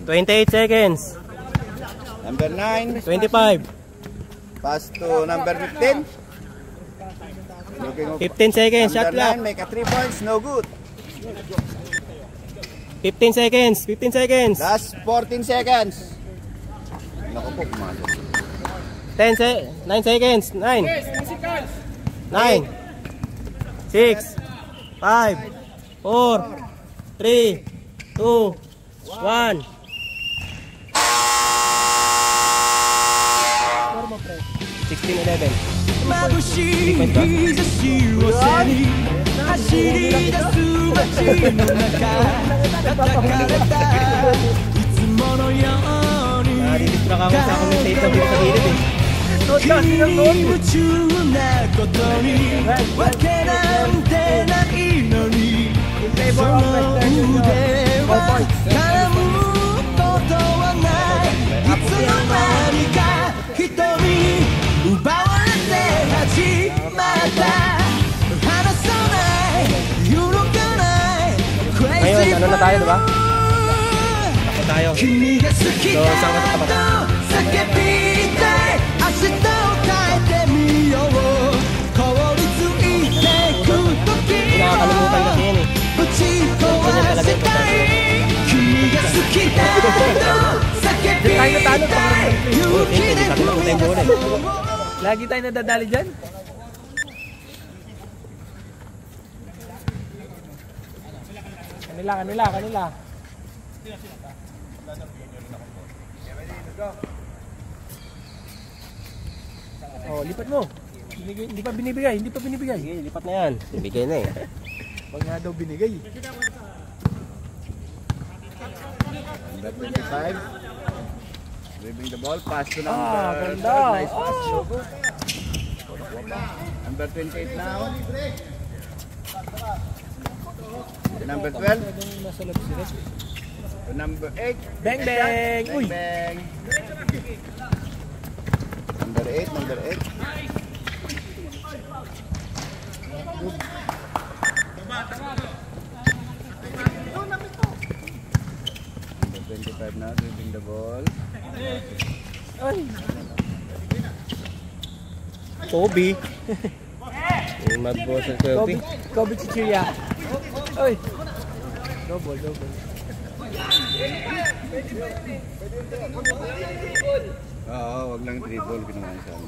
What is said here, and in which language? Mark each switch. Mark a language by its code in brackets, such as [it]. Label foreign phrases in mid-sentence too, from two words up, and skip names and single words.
[en] 28 seconds. Number 9. 25. Pass to number 15. 15 seconds. Shot Number clock. 9. Make a 3 points. No good. 15 seconds. 15 seconds. Last 14 seconds. [tl] Naku po, pumasok. [en] 9 seconds. 9. 9. 6. 5. 4. 3. 2. 1. 16-11. [ja] 眩しい日差しを背に走り出す街の中叩かれたいつものように [tl] Nadidistract ako sa commentator dito sa gilid eh. [ja] 君に夢中なことにわけなんてないのにその腕は絡むことはないいつの間にか瞳奪われて始まった離さない揺るがない [tl] Ngayon, ano na tayo, diba? Takot tayo. [ja] 君が好きだ [tl] saan ka tatapat? [ja] と叫びたい明日を変えてみよう凍りついてく時を [tl] Nakakalimutan kasi yan eh. [ja] 打ち壊せたい君が好きだと叫びたい勇気で踏み出す [tl] Lagi tayo nadadali dyan. Kanila. Oh, lipat mo. Hindi pa binibigay. Sige, lipat na yan. Ibigay na eh. Pag nga daw binigay. [en] Number 25. Dribbling the ball. Pass to [tl] Ganda. [en] Nice pass. So good. Number 28 now. To number 12. [tl] Pwedeng nasa loob sila. [en] To number 8. Bang, bang! Uy! Bang. Number 8. Number 8. Number 25 now. Dribbling the ball. Ay! [tl] Kobe. Yung mag-boss ng Kobe. [en] Kobe Chichiria. Uy! Double, double. [tl] Oo, wag lang dribble. Ginawa niya sa amin.